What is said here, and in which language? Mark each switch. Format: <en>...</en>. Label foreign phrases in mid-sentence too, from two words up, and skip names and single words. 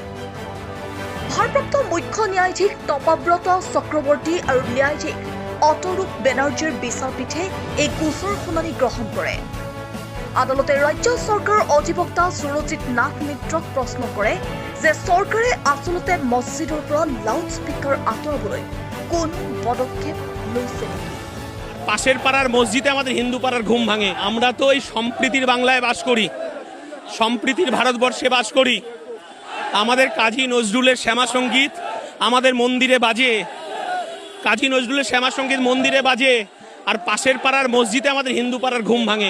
<as>ভাৰপ্ৰাপ্ত মুখ্য ন্যায়াধীশ তপাব্ৰত চক্ৰৱৰ্তী আৰু ন্যায়াধীশ অতৰূপ বেনাৰ্জীৰ বিচাৰপীঠে এই গোচৰ শুনানি গ্ৰহণ কৰে। আদালতে ৰাজ্য চৰকাৰৰ অধিবক্তা সুৰজিৎ নাথ মিত্ৰক প্ৰশ্ন কৰে যে চৰকাৰে আচলতে মছজিদৰ পৰা লাউড স্পিকাৰ আঁতৰাবলৈ কোন পদক্ষেপ লৈছে নেকি?</as> <bn>পাশের পাড়ার মসজিদে আমাদের হিন্দু পাড়ার ঘুম ভাঙে। আমরা তো এই সম্প্রীতির বাংলায় বাস করি, সম্প্রীতির ভারতবর্ষে বাস করি। আমাদের কাজী নজরুলের শ্যামা সঙ্গীত আমাদের মন্দিরে বাজে, কাজী নজরুলের শ্যামা সঙ্গীত মন্দিরে বাজে, আর পাশের পাড়ার মসজিদে আমাদের হিন্দু পাড়ার ঘুম ভাঙে।</bn>